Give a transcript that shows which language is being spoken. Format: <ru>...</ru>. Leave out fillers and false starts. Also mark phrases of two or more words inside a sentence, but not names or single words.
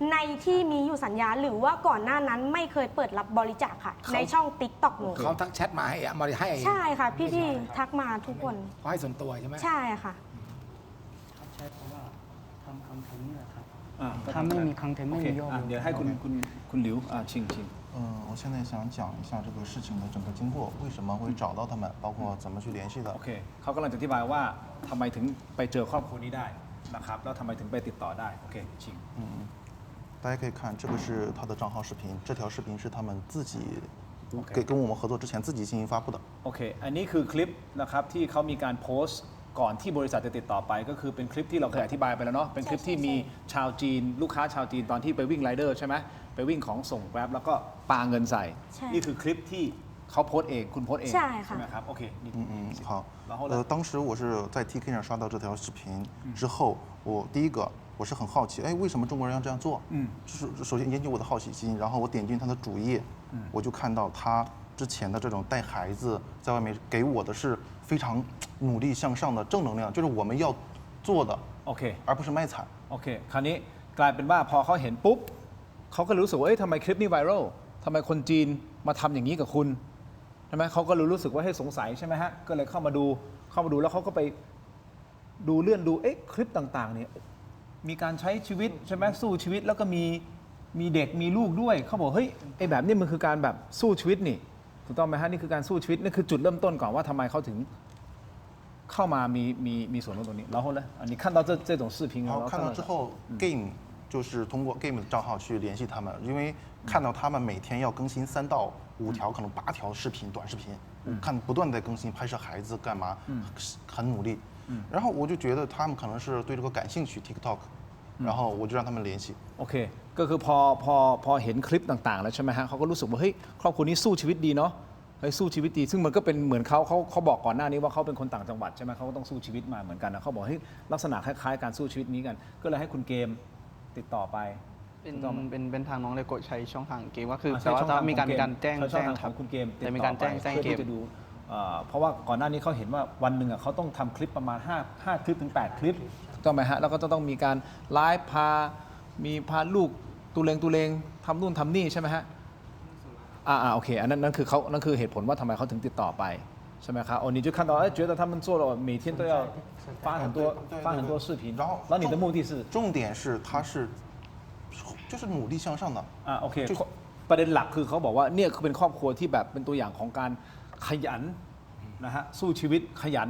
<th>ในที่มีอยู่สัญญาหรือว่าก่อนหน้านั้นไม่เคยเปิดรับบริจาคค่ะ ในช่องติ๊กต็อกหนู เขาทักแชทมาให้มาให้ ใช่ค่ะ พี่ๆทักมาทุกคน เขาให้ส่วนตัวใช่ไหม ใช่ค่ะ ใช่เพราะว่าทำคอนเทนต์นี่แหละครับ ก็ ถ้าไม่มีคอนเทนต์ โอ ไม่ เค มียอด เดี๋ยวให้คุณหลิวชิง</th> <zh>我现在想讲一下这个事情的整个经过，为什么会找到他们，包括怎么去联系的</zh> <th>โอ。 เคเขากำลังจะอธิบายว่าทำไมถึงไปเจอครอบครัวนี้ได้นะครับแล้วทำไมถึงไปติดต่อได้โอเคชิง</th> <zh>大家可以看，这个是他的账号视频，这条视频是他们自己 OK 跟我们合作之前自己进行发布的。</zh> <th>โอเคอันนี้คือคลิปนะครับที่เขามีการโพสต์ก่อนที่บริษัทจะติดต่อไปก็คือเป็นคลิปที่เราเคยอธิบายไปแล้วเนาะเป็นคลิปที่มีชาวจีนลูกค้าชาวจีนตอนที่ไปวิ่งไรเดอร์ใช่ไหมไปวิ่งของส่ง Grab แล้วก็ปาเงินใส่ ใช่ นี่คือคลิปที่เขาโพสต์เองคุณโพสต์เอง ใช่ค่ะ ไหมครับโอเคนี่</th> <zh>好然后呢，当时我是在 TK 上刷到这条视频之后，我第一个我是很好奇，哎，为什么中国人要这样做？就是首先引起我的好奇心，然后我点进他的主页，我就看到他之前的这种带孩子在外面给我的是非常努力向上的正能量，就是我们要做的，</zh> <th>โอเค</th> <zh>而不是卖惨。</zh> <th>โอเคคราวนี้กลายเป็นว่าพอเขาเห็นปุ๊บเขาก็รู้สึกว่าเอ๊ะทำไมคลิปนี้ไวรัลทำไมคนจีนมาทำอย่างนี้กับคุณใช่ไหม เขาก็รู้สึกว่าให้สงสัยใช่ไหมฮะก็เลยเข้ามาดูแล้วเขาก็ไปดูเลื่อนดูเอ๊ะคลิปต่างๆเนี่ยมีการใช้ชีวิตใช่ไหมสู้ชีวิตแล้วก็มีเด็กมีลูกด้วยเขาบอกเฮ้ยไอ้แบบนี้มันคือการแบบสู้ชีวิตนี่ถูกต้องไหมฮะนี่คือการสู้ชีวิตนี่คือจุดเริ่มต้นก่อนว่าทำไมเขาถึงเข้ามามีส่วนร่วมตรงนี้</th> <zh>然后呢你看到这种视频然后看到之后，Game 就是通过 Game 的账号去联系他们，因为看到他们每天要更新3到5条，可能8条视频，短视频，看不断在更新，拍摄孩子干嘛，很努力。然后我就觉得他们可能是对这个感兴趣 TikTok，然后我就让他们联系。</zh> <th>โอเคก็คือพอเห็นคลิปต่างๆแล้วใช่ไหมฮะเขาก็รู้สึกว่าเฮ้ยครอบครัวนี้สู้ชีวิตดีเนาะเฮ้ยสู้ชีวิตดีซึ่งมันก็เป็นเหมือนเขาบอกก่อนหน้านี้ว่าเขาเป็นคนต่างจังหวัดใช่ไหมเขาก็ต้องสู้ชีวิตมาเหมือนกันนะเขาบอกเฮ้ยลักษณะคล้ายๆการสู้ชีวิตนี้กัน ก็เลยให้คุณเกมติดต่อไป เป็นทางน้องเลโกะใช้ช่องทางเกมก็คือ ใช้ แต่ว่า ช่อง จะ ทาง มีการ ของเกม แจ้ง ใช้ช่องทาง ค ข รั อบ งคุณเกมติด แต่มี ต่ กา อ ร ไป แจ้ง เพื่อ เกม ที่จะดูเพราะว่าก่อนหน้านี้เขาเห็นว่าวันหนึ่งเขาต้องทำคลิปประมาณ5คลิปถึง8คลิปถูกต้องไหมฮะแล้วก็จะต้องมีการไลฟ์พาลูกตุเลงทำนู่นทำนี่ใช่ไหมฮะโอเคอันนั้นนั่นคือเหตุผลว่าทำไมเขาถึงติดต่อไปใช่ไหมครับ</th> <zh>你就看到觉得他们做了每天都要发很多视频然后你的目的是重点是他是就是努力向上的。</zh> <th>โอเคประเด็นหลักคือเขาบอกว่าเนี่ยคือเป็นครอบครัวที่แบบเป็นตัวอย่างของการขยันนะฮะสู้ชีวิตขยัน</th>